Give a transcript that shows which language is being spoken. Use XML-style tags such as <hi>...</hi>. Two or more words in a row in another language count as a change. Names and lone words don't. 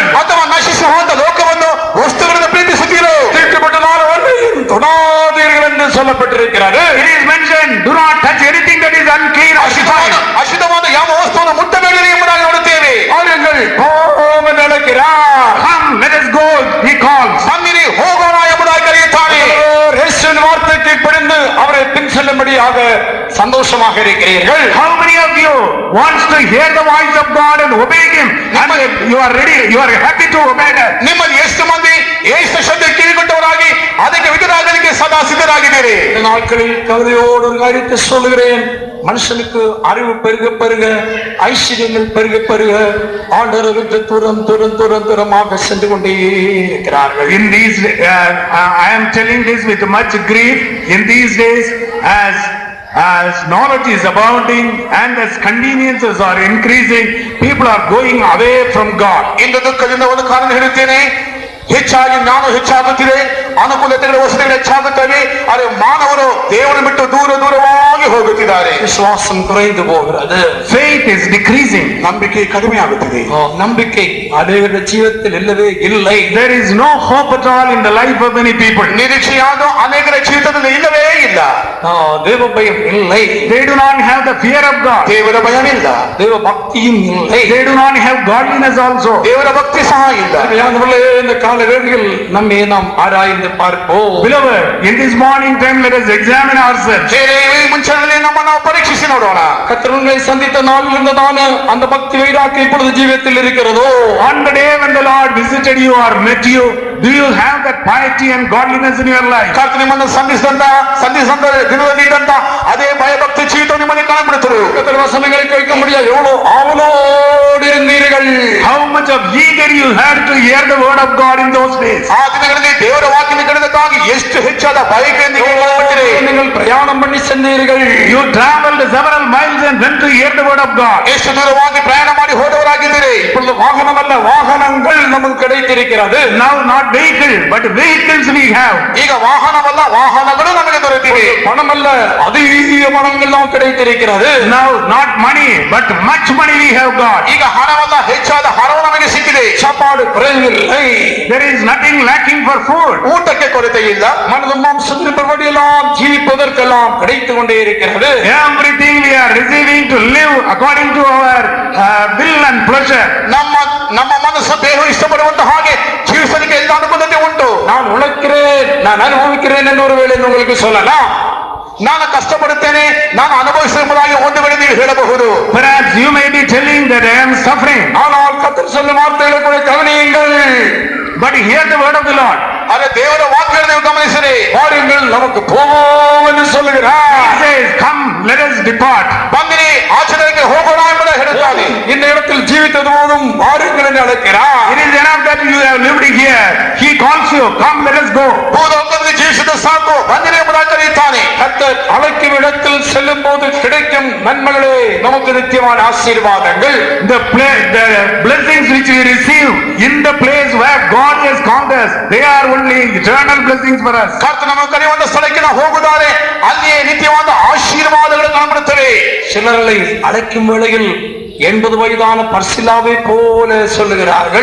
<kn>ಅಥವಾ ನಶಿಸುವಂತ ಲೋಕವನ್ನು ವಸ್ತುಗಳನ್ನು ಪ್ರೀತಿಸುತ್ತೀರೋ?</kn> <ta>தீட்டுப்பட்டதான ஒன்றையும் தொடாதீர்கள் என்று சொல்லப்பட்டிருக்கிறது.</ta> <en>It is mentioned, do not touch anything that is unclean or defiled.</en> <kn>ಅಶುದ್ಧವಾದ ಯಾವ ವಸ್ತುವನ್ನು ಮುಟ್ಟಬೇಡಿರಿ ಎಂಬುದಾಗಿ ನೋಡುತ್ತೇವೆ.</kn> <ta>அவர்கள் போக நடக்கிறார்.</ta> <en>Come, let us go, he calls.</en> <kn>ಬನ್ನಿರಿ, ಹೋಗೋಣ ಎಂಬುದಾಗಿ ಕರೆಯುತ್ತಾನೆ.</kn> <ta>இயேசுவின் வார்த்தைக்கு படிந்து அவரை பின் செல்லும்படியாக சந்தோஷமாக இருக்கிறீர்கள்.</ta> <en>How many of you wants to hear the voice of God and obey him? And you are ready, you are happy to obey that.</en> <kn>ನಿಮ್ಮಲ್ಲಿ ಎಷ್ಟು ಮಂದಿ ಯೇಸು ಶಬ್ದ ಕಿವಿಗೊಟ್ಟವರಾಗಿ ಅದಕ್ಕೆ ವಿಧೇಯರಾಗಲಿಕ್ಕೆ ಸದಾ ಸಿದ್ಧರಾಗಿದ್ದೀರಿ?</kn> <ta>இந்த நாட்களில் கவலையோடு ஒரு காரியத்தை சொல்லுகிறேன். மனுஷனுக்கு அறிவு பெருக பெருக, ஐஸ்வர்யங்கள் பெருக பெருக, ஆண்டவருக்கு தூரம் தூரம் தூரம் தூரமாக சென்று கொண்டே இருக்கிறார்கள்.</ta> <en>In these I am telling this with much grief. In these days, as knowledge is abounding and as conveniences are increasing, people are going away from God.</en> <kn>ಇಂದು ದುಃಖದಿಂದ ಒಂದು ಕಾರಣ ಹೇಳುತ್ತೇನೆ, ಹೆಚ್ಚಾಗಿ ನಾನು ಹೆಚ್ಚಾಗುತ್ತಿದೆ, ಅನುಕೂಲತೆಗಳ ವಸತಿಗಳು ಹೆಚ್ಚಾಗುತ್ತವೆ, ಆದರೆ ಮಾನವರು ದೇವರನ್ನು ಬಿಟ್ಟು ದೂರ ದೂರವಾಗಿ ಹೋಗುತ್ತಿದ್ದಾರೆ.</kn> <ta>விசுவாசம் குறைந்து போகிறது.</ta> <en>Faith is decreasing.</en> <kn>ನಂಬಿಕೆ ಕಡಿಮೆ ಆಗುತ್ತಿದೆ.</kn> <ta>நம்பிக்கை அநேகருடைய ஜீவிதத்தில் இல்லவே இல்லை.</ta> <en>There is no hope at all in the life of many people.</en> <kn>ನಿರೀಕ್ಷೆಯಾದ ಅನೇಕರ ಜೀವಿತದಲ್ಲಿ ಇಲ್ಲವೇ ಇಲ್ಲ.</kn> <ta>தேவ பயம் இல்லை.</ta> <en>They do not have the fear of God.</en> <kn>ದೇವರ ಭಯವಿಲ್ಲ.</kn> <ta>தேவ பக்தியும் இல்லை.</ta> <en>They do not have godliness also.</en> <kn>ದೇವರ ಭಕ್ತಿ ಸಹ ಇಲ್ಲ.</kn> <ta>இந்த கால வேளையில் நம்மை நாம் ஆராய்ந்து பார்ப்போம்.</ta> <en>Beloved, in this morning time let us examine ourselves.</en> <kn>ಮುಂಚೆಯಲ್ಲಿ ನಮ್ಮನ್ನು ಪರೀಕ್ಷಿಸಿ ನೋಡೋಣ.</kn> <ta>கர்த்தரை சந்தித்த நாளில் இருந்ததான அந்த பக்தி வைராக்கியம் இப்பொழுது ஜீவிதத்தில் இருக்கிறதோ?</ta> <en>On the day when the Lord visited you or met you, do you have that piety and godliness in your life?</en> <kn>ಕರ್ತನು ನಿಮ್ಮನ್ನು ಸಂಧಿಸಿದಂತ ದಿನದಲ್ಲಿ ಇದ್ದಂತ ಅದೇ ಭಯಭಕ್ತಿ ಜೀವಿತ ನಿಮ್ಮಲ್ಲಿ ಕಾಣಬಿಡುತ್ತದೆ.</kn> <ta>கர்த்தர் வசனங்களை கேட்க முடியாது எவ்வளவு ஆவலோடு இருந்தீர்கள்.</ta> <en>How much of eager you had to hear the word of God in those days.</en> <kn>ಆ ದಿನಗಳಲ್ಲಿ ದೇವರ ವಾಕ್ಯವನ್ನು ಕೇಳುವುದಕ್ಕಾಗಿ ಎಷ್ಟು ಹೆಚ್ಚಾದ ಬಯಕೆಯೊಂದಿಗೆ</kn> <ta>நீங்கள் பிரயாணம் பண்ணி சென்றீர்கள்.</ta> <en>You traveled several miles and went to hear the word of God.</en> <kn>ಎಷ್ಟು ದೂರವಾಗಿ ಪ್ರಯಾಣ ಮಾಡಿ ಹೋದವರಾಗಿದ್ದೀರಿ.</kn> <ta>இப்பொழுது வாகனமல்ல வாகனங்கள் நமக்கு கிடைத்திருக்கிறது.</ta> <en>Now not vehicle but vehicles we have.</en> <kn>ಈಗ ವಾಹನವಲ್ಲ ವಾಹನಗಳು ನಮಗೆ ದೊರೆತಿವೆ.</kn> <ta>பணமல்ல அதிக பணங்கள் நமக்கு கிடைத்திருக்கிறது.</ta> <en>Now not money but much money we have got.</en> <kn>ಈಗ ಹಣವಲ್ಲ ಹೆಚ್ಚಾದ ಹಣವು ನಮಗೆ ಸಿಕ್ಕಿದೆ.</kn> <ta>சாப்பாடு குறைவில்லை.</ta> <en>There is nothing lacking for food.</en> <kn>ಊಟಕ್ಕೆ ಕೊರತೆ ಇಲ್ಲ.</kn> <ta>மனது மாம்சத்தின்படியெல்லாம் ஜீவிப்பதற்கெல்லாம் கிடைத்து கொண்டே இருக்கிறது.</ta> <en>Everything we are receiving to live according to our will and pleasure.</en> <kn>ನಮ್ಮ ಮನಸ್ಸು ದೇಹ ಇಷ್ಟಪಡುವಂತ ಹಾಗೆ ಜೀವಿಸಲಿಕ್ಕೆ ಎಲ್ಲ ಅನುಕೂಲತೆ ಉಂಟು.</kn> <ta>நான் உழைக்கிறேன், நான் அனுபவிக்கிறேன் என்று ஒருவேளை உங்களுக்கு சொல்லலாம்.</ta> <kn>ನಾನು ಕಷ್ಟಪಡುತ್ತೇನೆ, ನಾನು ಅನುಭವಿಸುವುದಾಗಿ ಒಂದು ವೇಳೆ ನೀವು ಹೇಳಬಹುದು.</kn> <en>Perhaps you may be telling that I am suffering.</en> <ta>ஆனால் கர்த்தர் சொல்லும் வார்த்தைகளை கூட கவனியுங்கள்.</ta> <en>But hear the word of the Lord.</en> <kn>ಆದರೆ ದೇವರ ವಾಕ್ಯವನ್ನು ನೀವು ಗಮನಿಸಿರಿ.</kn> <ta>வாருங்கள் நமக்கு போவோம் என்று சொல்லுகிறார்.</ta> <en>He says, come let us depart.</en> <kn>ಬನ್ನಿರಿ ಆಚರಣೆಗೆ ಹೋಗೋಣ ಎಂಬುದಾಗಿ ಹೇಳುತ್ತಾನೆ.</kn> <ta>இந்த இடத்தில் ஜீவித்தது போதும் வாருங்கள் என்று அழைக்கிறார்.</ta> <en>It is enough that you have lived here. calls you, come let us go.</en> <kn>ಭೂಲೋಕದಲ್ಲಿ ಜೀವಿಸಿದ ಸಾಕು ಬಂದಿರಿ ಎಂಬುದಾಗಿ ಕರೆಯುತ್ತಾನೆ.</kn> <ta>கர்த்தர் அழைக்கும் இடத்தில் செல்லும் போது கிடைக்கும் நன்மைகளே நமக்கு நித்தியமான ஆசீர்வாதங்கள்.</ta> <en>The blessings which we receive in the place where God has called us, they are only eternal blessings for us.</en> <kn>ಕರ್ತನು ನಮ್ಮನ್ನು ಕರೆಯುವಂತ ಸ್ಥಳಕ್ಕೆ ನಾವು ಹೋಗುತ್ತಾರೆ, ಅಲ್ಲಿಯೇ ನಿತ್ಯವಾದ ಆಶೀರ್ವಾದಗಳು ಕಾಣಬರುತ್ತವೆ.</kn> <ta>சிலரை அழைக்கும் வேளையில் 80 வயதான பர்சிலாவை போல சொல்லுகிறார்கள்.</ta>